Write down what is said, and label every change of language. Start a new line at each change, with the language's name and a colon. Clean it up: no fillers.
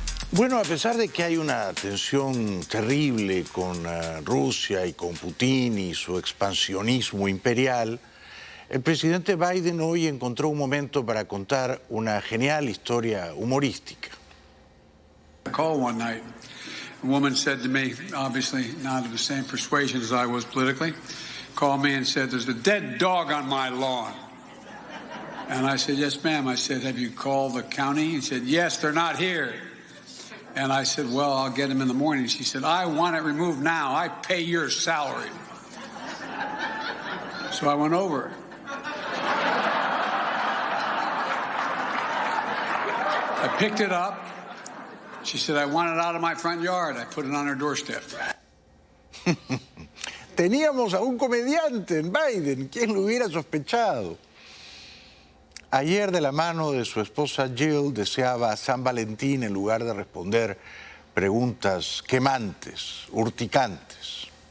Spanish: Bueno, a pesar de que hay una tensión terrible con Rusia y con Putin y su expansionismo imperial, el presidente Biden hoy encontró un momento para contar una genial historia humorística.
English: I called one night. A woman said to me, obviously not of the same persuasion as I was politically, called me and said, "There's a dead dog on my lawn." And I said, "Yes, ma'am." I said, "Have you called the county?" He said, "Yes, they're not here." And I said, "Well, I'll get him in the morning." She said, "I want it removed now. I pay your salary." So I went over. I picked it up. She said, "I want it out of my front yard." I put it on her doorstep.
Spanish: Teníamos a un comediante en Biden, ¿quién lo hubiera sospechado? Ayer, de la mano de su esposa Jill, deseaba San Valentín en lugar de responder preguntas quemantes, urticantes.